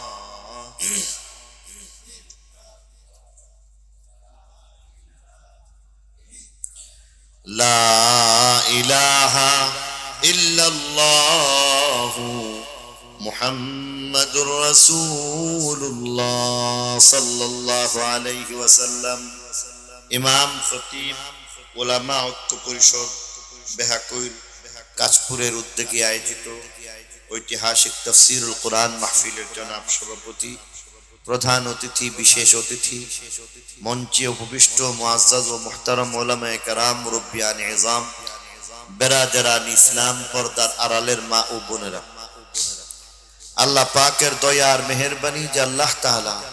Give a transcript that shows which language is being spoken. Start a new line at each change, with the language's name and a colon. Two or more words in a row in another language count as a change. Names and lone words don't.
Arabic: لا الہ الا اللہ محمد رسول اللہ صلی اللہ علیہ وسلم.
Bangla: ইমাম খতিব উলামা ঐক্য পরিষদ বেহাকুইল কাশপুরের উদ্যোগে আয়োজিত ঐতিহাসিক তাফসীরুল কোরআন মাহফিলের জনাব সভাপতি, প্রধান অতিথি, বিশেষ অতিথি, মঞ্চে উপবিষ্ট মুআজ্জাজ ও মুহতারাম উলামায়ে কেরাম, মুরব্বিয়ান ইজাম, বেরাদারান ইসলাম, পর্দার আড়ালের মা ও বোনেরা, আল্লাহ পাকের দয়া আর মেহেরবানি যে আল্লাহ তাআলা